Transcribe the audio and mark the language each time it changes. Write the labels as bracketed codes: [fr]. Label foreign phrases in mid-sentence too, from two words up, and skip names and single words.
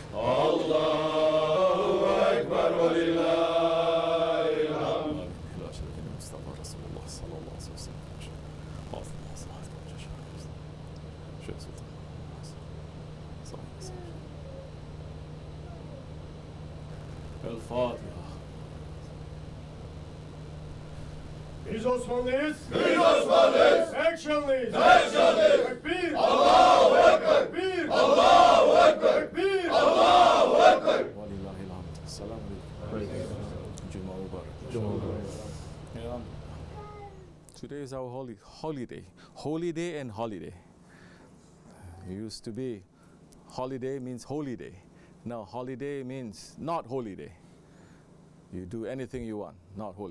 [ar] الله أكبر ولله الحمد. لا شريك له مصطفى رسول الله صلى الله عليه وسلم. شيخ سلطان. الفاتحة. [tr] Biz Osmanlıyız. Biz Osmanlıyız. Actionlıyız. Actionlıyız. Tekbir. [ar] الله أكبر. [tr] Tekbir. [ar] الله أكبر. [tr] Tekbir. [ar] الله أكبر. ولله الحمد. السلام عليكم. جمعة مبارك. [en] Yeah. Today is our holiday. Holy day and holiday. It used to be holiday means holy day. Now holiday means not holy day. You do anything you want, not holy.